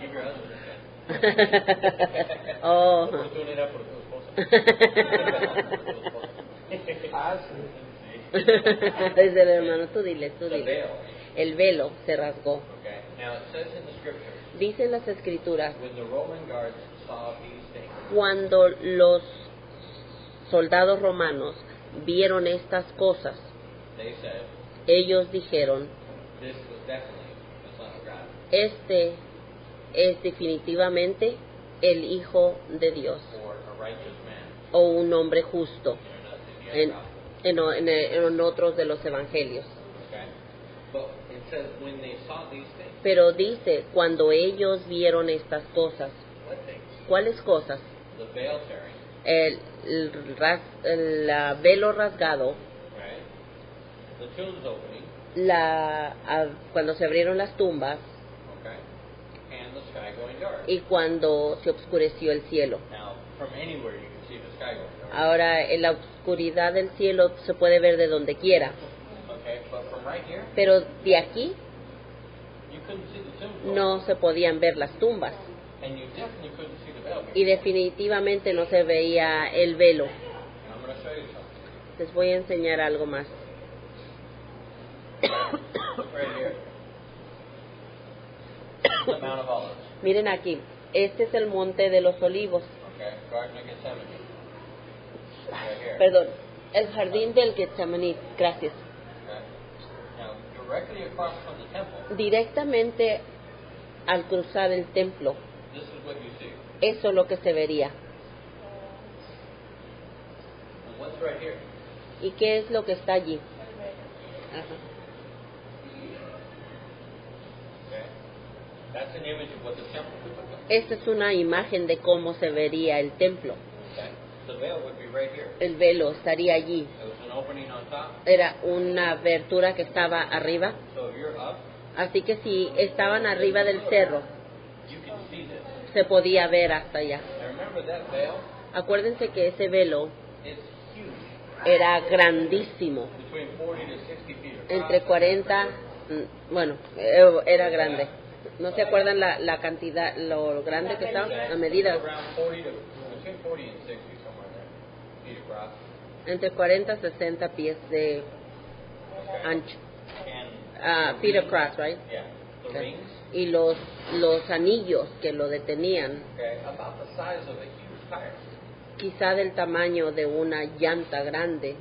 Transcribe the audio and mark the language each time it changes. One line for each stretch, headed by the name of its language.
English: Give your husband a hand. oh.
Spanish: Oportunidad por tu esposa. Ah, sí. Dice el hermano, tú dile, tú
English: The
Spanish: dile.
English: veil.
Spanish: El velo se rasgó.
English: Okay. Now it says in the scripture,
Spanish: Dicen las escrituras,
English: when the Roman guards saw these things,
Spanish: cuando los soldados romanos vieron estas cosas,
English: they said,
Spanish: ellos dijeron,
English: this was definitely the Son of God,
Spanish: este es definitivamente el Hijo de Dios
English: or a righteous man.
Spanish: o un hombre justo
English: In
Spanish: en,
English: other
Spanish: en otros de los evangelios.
English: Okay. But it says when they saw these things,
Spanish: Pero dice, cuando ellos vieron estas cosas,
English: what things?
Spanish: ¿cuáles cosas?
English: The veil tearing,
Spanish: El velo rasgado,
English: right? The tombs opening,
Spanish: cuando se abrieron las tumbas
English: okay? And the sky going dark.
Spanish: y cuando se oscureció el cielo.
English: Now, from anywhere you can see the sky going dark.
Spanish: Ahora, en la oscuridad del cielo se puede ver de donde quiera,
English: Okay, but from right here,
Spanish: pero de aquí
English: you couldn't see the tombs open.
Spanish: no se podían ver las tumbas
English: And you definitely couldn't see the veil.
Spanish: y definitivamente no se veía el velo.
English: And I'm going to show you something.
Spanish: Les voy a enseñar algo más.
English: Look right here. The Mount of Olives.
Spanish: Miren aquí, este es el monte de los olivos,
English: Okay, Garden of Gethsemane. Right here.
Spanish: perdón, el jardín del Getsemaní, gracias.
English: Okay. Now, directly across from the temple,
Spanish: Directamente al cruzar el templo,
English: this is what you see.
Spanish: eso es lo que se vería.
English: And what's right here?
Spanish: ¿Y qué es lo que está allí? Ajá.
English: Okay. That's an image of what the temple would look like.
Spanish: Esta es una imagen de cómo se vería el templo.
English: Okay. The veil would be right here.
Spanish: El velo estaría allí.
English: There was an opening on top.
Spanish: Era una abertura que estaba arriba.
English: So if you're up,
Spanish: Así que si estaban arriba del cerro,
English: you can see this.
Spanish: se podía ver hasta allá.
English: Now remember that veil
Spanish: Acuérdense que ese velo
English: is huge.
Spanish: era grandísimo.
English: Between 40 to 60 feet across.
Spanish: Entre 40, bueno, era grande. ¿No se acuerdan la cantidad, lo grande que estaba? La medida.
English: Around 40 to, between 40 and 60, somewhere there. Feet across.
Spanish: Entre 40 y 60 pies de
English: Okay.
Spanish: ancho.
English: And Feet across, right? yeah, the Okay. rings,
Spanish: Y los anillos que lo detenían,
English: okay, about the size of a huge tire,
Spanish: quizá del tamaño de una llanta grande,